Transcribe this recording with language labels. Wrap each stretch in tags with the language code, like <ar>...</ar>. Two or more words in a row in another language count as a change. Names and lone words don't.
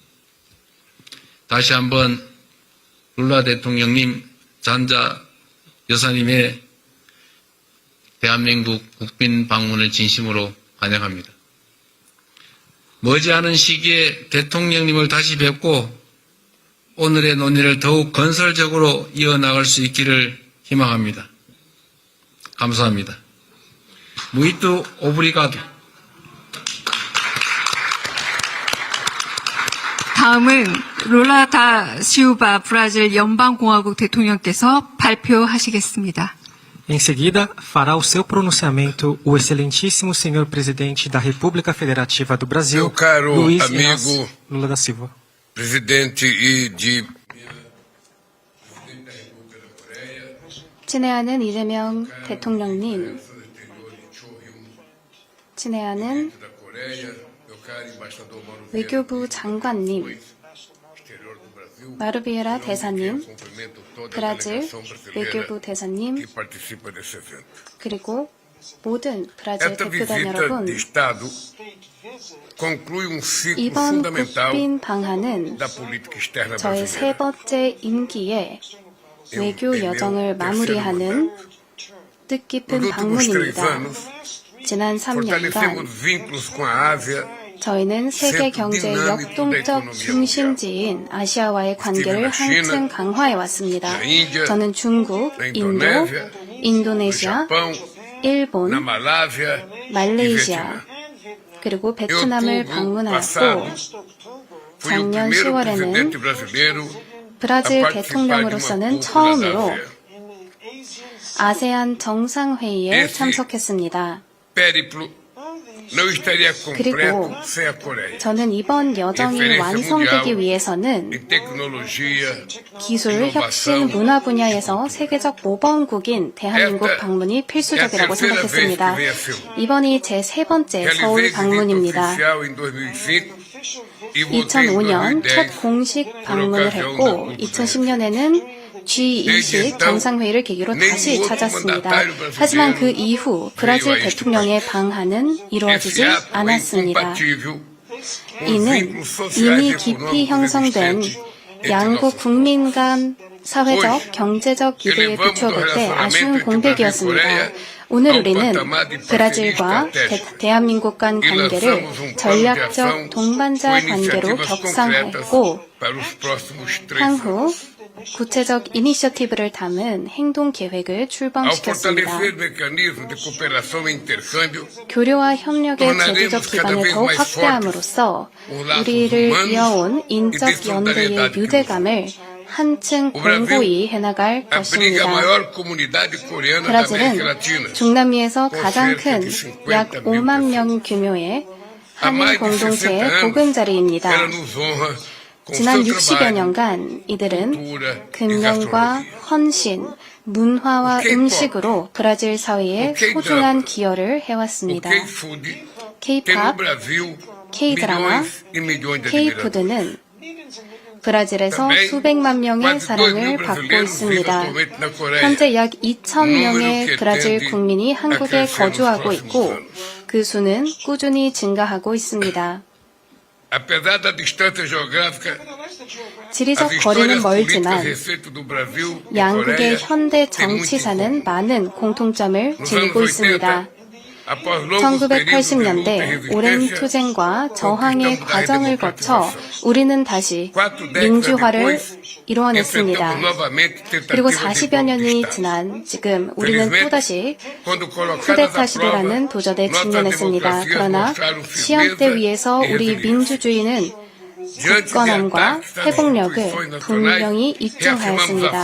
<ko>다시 한번 룰라 대통령님, 잔자 여사님의 대한민국 국빈 방문을 진심으로 환영합니다. 머지않은 시기에 대통령님을 다시 뵙고 오늘의 논의를 더욱 건설적으로 이어나갈 수 있기를 희망합니다. 감사합니다.</ko> <pt>Muito obrigado.</pt> <ko>다음은 룰라 다 시우바 브라질 연방공화국 대통령께서 발표하시겠습니다.</ko> <pt>Em seguida, fará o seu pronunciamento o excelentíssimo senhor presidente da República Federativa do Brasil, Meu caro Luiz amigo Inácio Lula da Silva. presidente</pt> <ko>친애하는 이재명 대통령님, 친애하는 외교부 장관님, 마르비에라 대사님, 브라질 외교부 대사님, 그리고 모든 브라질 대표단 여러분, 이번 국빈 방한은 저의 세 번째 임기에 외교 여정을 마무리하는 뜻깊은 방문입니다. 지난 3년간</ko> <pt>fortalecemos vínculos com a Ásia,</pt> <ko>저희는 세계 경제의 역동적 중심지인 아시아와의 관계를 한층 강화해 왔습니다. 저는 중국, 인도, 인도네시아,</ko> <pt>Japão,</pt> <ko>일본,</ko> <pt>na Malásia,</pt> <ko>말레이시아, 그리고 베트남을 방문하였고</ko> <pt>fui o</pt> <ko>작년</ko> <pt>primeiro</pt> <ko>10월에는</ko> <pt>presidente brasileiro</pt> <ko>브라질 대통령으로서는 처음으로 아세안 정상회의에 참석했습니다.</ko> <pt>périplo não estaria completo sem a Coreia.</pt> <ko>저는 이번 여정이 완성되기 위해서는</ko> <pt>Em tecnologia,</pt> <ko>기술, 혁신, 문화 분야에서 세계적 모범국인 대한민국 방문이 필수적이라고 생각했습니다. 이번이 제 세 번째 서울</ko> <pt>realizei visita</pt> <ko>방문입니다.</ko> <pt>oficial em 2005 e voltei em</pt> <ko>2005년 2010 첫 공식 방문을 했고 2010년에는 G20 정상회의를 계기로 다시 찾았습니다. 하지만 그 이후 브라질 대통령의 방한은 이루어지지 않았습니다. 이는 이미 깊이 형성된 양국 국민 간 사회적, 경제적 기대에 비추어볼 때 아쉬운 공백이었습니다. 오늘 우리는 브라질과 대한민국 간 관계를 전략적 동반자 관계로 격상했고 향후 구체적 이니셔티브를 담은 행동 계획을</ko> <pt>ao</pt> <ko>출범시켰습니다.</ko> <pt>fortalecer mecanismos de cooperação e intercâmbio,</pt> <ko>교류와 협력의 제도적 기반을 더욱 확대함으로써 우리를 이어온 인적 연대의 유대감을 한층 공고히 해나갈</ko> <pt>abriga a</pt> <ko>것입니다.</ko> <pt>maior comunidade coreana da América</pt> <ko>브라질은</ko> <pt>Latina.</pt> <ko>중남미에서 가장 큰 약 5만 명 규모의 한인 공동체의 보금자리입니다.</ko> <pt>Ela nos honra com</pt> <ko>지난</ko> <pt>seu</pt> <ko>60여</ko> <pt>trabalho,</pt> <ko>년간 이들은</ko> <pt>cultura e</pt> <ko>근면과</ko> <pt>gastronomia.</pt> <ko>헌신, 문화와 음식으로 브라질 사회에 소중한 기여를</ko> <pt>O</pt> <ko>해왔습니다.</ko> <pt>K-Food tem no</pt> <ko>K-팝,</ko> <pt>Brasil</pt> <ko>K-드라마,</ko> <pt>milhões e milhões de admiradores.</pt> <ko>K-푸드는 브라질에서 수백만 명의 사랑을 받고 있습니다. 현재 약 2,000명의 브라질 국민이 한국에 거주하고 있고 그 수는 꾸준히 증가하고 있습니다.</ko> <pt>Apesar da distância geográfica,</pt> <ko>지리적</ko> <pt>as</pt> <ko>거리는</ko> <pt>histórias</pt> <ko>멀지만</ko> <pt>políticas recentes do Brasil e</pt> <ko>양국의</ko> <pt>Coreia</pt> <ko>현대</ko> <pt>têm muito em</pt> <ko>정치사는 많은 공통점을</ko> <pt>Nos</pt> <ko>지니고</ko> <pt>anos</pt> <ko>있습니다.</ko> <pt>80, após longos períodos de luta e</pt> <ko>1980년대 오랜</ko> <pt>resistência,</pt> <ko>투쟁과 저항의</ko> <pt>conquistamos a</pt> <ko>과정을 거쳐</ko> <pt>redemocratização.</pt> <ko>우리는 다시 민주화를 이루어냈습니다. 그리고 40여 년이 지난 지금 우리는 또다시 쿠데타 시대라는 도전에 직면했습니다. 그러나 시험대 위에서 우리 민주주의는 굳건함과 회복력을 분명히 입증하였습니다.</ko>